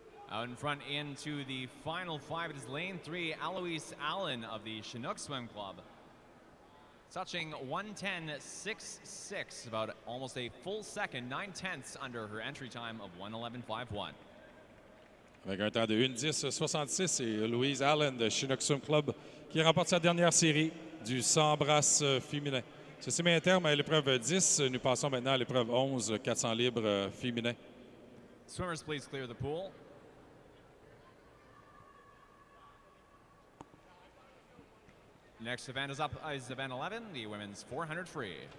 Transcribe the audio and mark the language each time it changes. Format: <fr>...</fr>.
<en>Out in front into the final 5, it is lane 3, Aloise Allen of the Chinook Swim Club. Touching 1:10.66, about almost a full second, 9/10 under her entry time of 1:11.51.</en> <fr>Avec un temps de 1:10.66 et Louise Allen de Chinook Swim Club qui remporte sa dernière série du 100 brasses féminin. Ceci met un terme à l'épreuve 10. Nous passons maintenant à l'épreuve 11, 400 libres féminin.</fr> <en>Swimmers, please clear the pool. Next event is up is event 11, the women's 400 free.</en>